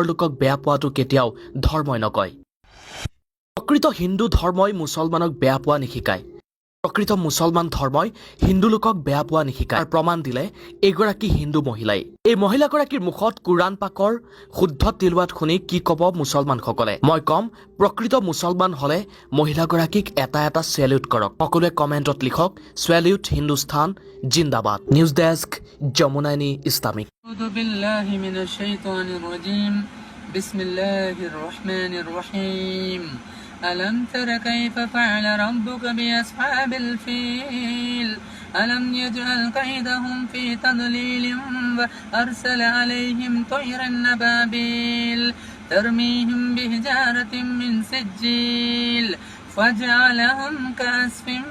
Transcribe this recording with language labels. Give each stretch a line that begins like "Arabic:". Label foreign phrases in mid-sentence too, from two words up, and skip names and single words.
Assamese: লোকক বেয়া পোৱাটো কেতিয়াও ধৰ্মই নকয় প্ৰকৃত হিন্দু ধৰ্মই মুছলমানক বেয়া পোৱা নিশিকায় প্ৰকৃত মুছলমান ধৰ্মই হিন্দু লোকক বেয়া পোৱা নিশিকায় প্ৰমাণ দিলে এগৰাকী হিন্দু মহিলাই এই মহিলাগৰাকীৰ মুখত কুৰাণ পাকৰ শুদ্ধ তিলৱাত শুনি কি ক'ব মুছলমানসকলে মই কম প্ৰকৃত মুছলমান হলে মহিলাগৰাকীক এটা এটা চেলিউট কৰক সকলোৱে কমেণ্টত লিখক চেলিউট
Hindi: हिंदुस्तान ज़िंदाबाद
English: news desk
Assamese: যমুনাইনি ইছলামিক
Arabic: أعوذ بالله من الشيطان الرجيم بسم الله الرحمن الرحيم ألم تر كيف فعل ربك بأصحاب الفيل ألم يجعل كيدهم في تضليل وأرسل عليهم طيرا أبابيل ترميهم بحجارة من سجيل فجعلهم كعصف